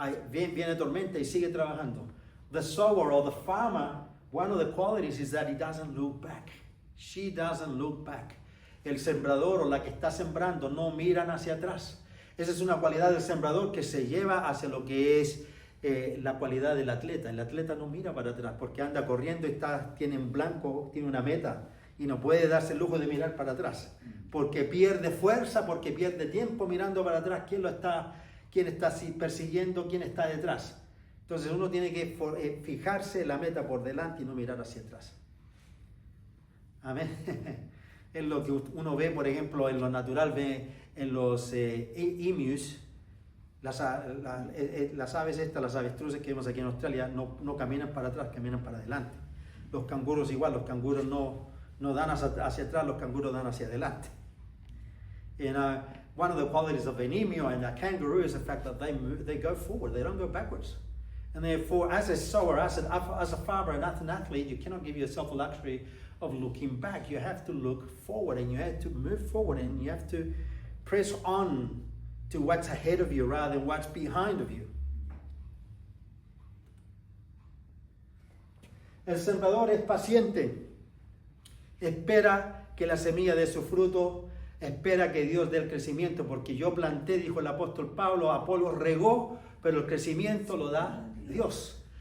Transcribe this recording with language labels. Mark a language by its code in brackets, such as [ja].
[es] Viene tormenta y sigue trabajando. [en] The sower or the farmer, one of the qualities is that he doesn't look back. She doesn't look back. [es] El sembrador o la que está sembrando no miran hacia atrás. Esa es una cualidad del sembrador que se lleva hacia lo que es la cualidad del atleta. El atleta no mira para atrás porque anda corriendo y tiene en blanco, tiene una meta y no puede darse el lujo de mirar para atrás porque pierde fuerza, porque pierde tiempo mirando para atrás. ¿Quién está persiguiendo? ¿Quién está detrás? Entonces uno tiene que fijarse en la meta por delante y no mirar hacia atrás. Amén. Es lo que uno ve, por ejemplo, en lo natural, ve en los emus, las aves estas, las avestruces que vemos aquí en Australia, no caminan para atrás, caminan para adelante. Los canguros igual, los canguros no dan hacia atrás, los canguros dan hacia adelante. [en] And one of the qualities of an emu and a kangaroo is the fact that they go forward, they don't go backwards. And therefore, as a sower, as a farmer, and as an athlete, you cannot give yourself a luxury of looking back. You have to look forward and you have to move forward and you have to press on to what's ahead of you rather than what's behind of you. [es] El sembrador es paciente, espera que la semilla dé su fruto, espera que Dios dé el crecimiento, porque yo planté, dijo el apóstol Pablo, Apolo regó, pero el crecimiento lo da Dios.